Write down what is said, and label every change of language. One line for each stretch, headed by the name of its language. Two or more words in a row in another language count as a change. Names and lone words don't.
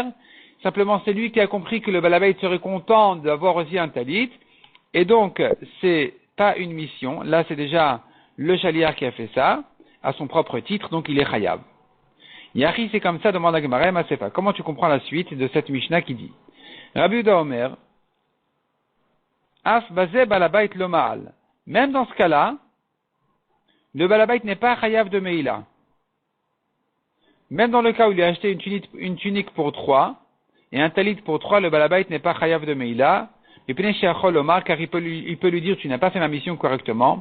French: Simplement, c'est lui qui a compris que le balabait serait content d'avoir aussi un talit. Et donc, c'est pas une mission. Là, c'est déjà le shaliach qui a fait ça, à son propre titre, donc il est chayav. Yachi, c'est comme ça, demande à Gemara, mais c'est pas. Comment tu comprends la suite de cette Mishnah qui dit?
Hebrew: רבי יהודה אומר אף בזה בעל הבית לא מעל.
French: Même dans ce cas-là, le balabait n'est pas chayav de Meila. Même dans le cas où il a acheté une tunique pour 3, et un talit pour 3, le balabait n'est pas chayav de Meila. Et puis, Omar, car il peut lui dire, tu n'as pas fait ma mission correctement.